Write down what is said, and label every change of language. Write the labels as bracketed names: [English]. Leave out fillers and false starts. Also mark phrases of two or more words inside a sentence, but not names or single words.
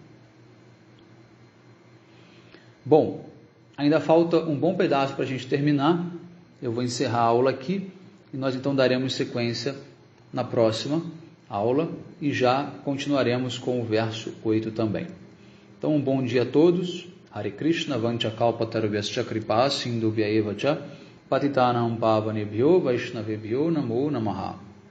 [Portuguese] Bom, ainda falta um bom pedaço para a gente terminar. Eu vou encerrar a aula aqui, e nós então daremos sequência na próxima aula, e já continuaremos com o verso 8 também. Então, um bom dia a todos. [Sanskrit] हरे कृष्ण वाञ्छाकल्पतरुभ्यश्च कृपा सिन्धुभ्य एव च पतितानाम् पावनेभ्यो वैष्णवेभ्यो नमो नमः.